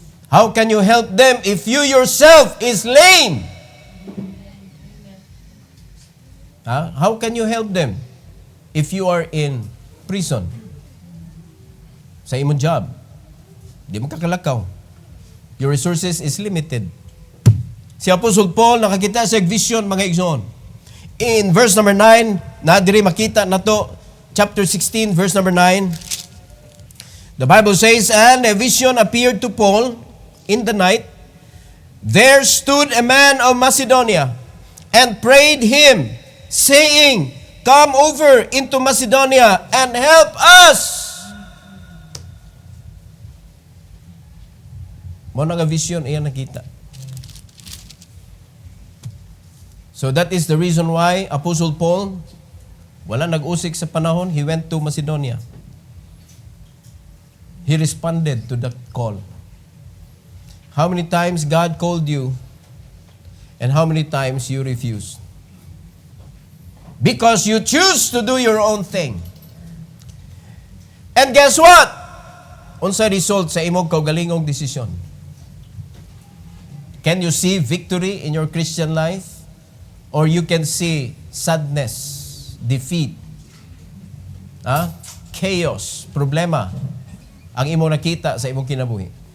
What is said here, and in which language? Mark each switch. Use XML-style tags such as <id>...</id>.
<en>How can you help them if you yourself is lame? How can you help them if you are in prison?</en> <ceb>Sa imong job, di mo kakalakaw.</ceb> <en>Your resources is limited.</en> <ceb>Si Apostle Paul nakakita sa vision mga igsoon.</ceb> <en>In verse number 9,</en> <ceb>na diri makita nato,</ceb> <en>chapter 16, verse number 9, the Bible says, "And a vision appeared to Paul in the night. There stood a man of Macedonia and prayed him, saying, Come over into Macedonia and help us."</en> <ceb>Mo nga vision iya nakita.</ceb> <en>So that is the reason why Apostle Paul,</en> <ceb>wala nag-usik sa panahon,</ceb> <en>he went to Macedonia. He responded to that call. How many times God called you and how many times you refused? Because you choose to do your own thing. And guess what?</en> <ceb>Unsa result sa imong kaugalingong desisyon?</ceb> <en>Can you see victory in your Christian life? Or you can see sadness, defeat, chaos,</en> <ceb>problema ang imong nakita sa imong kinabuhi.</ceb>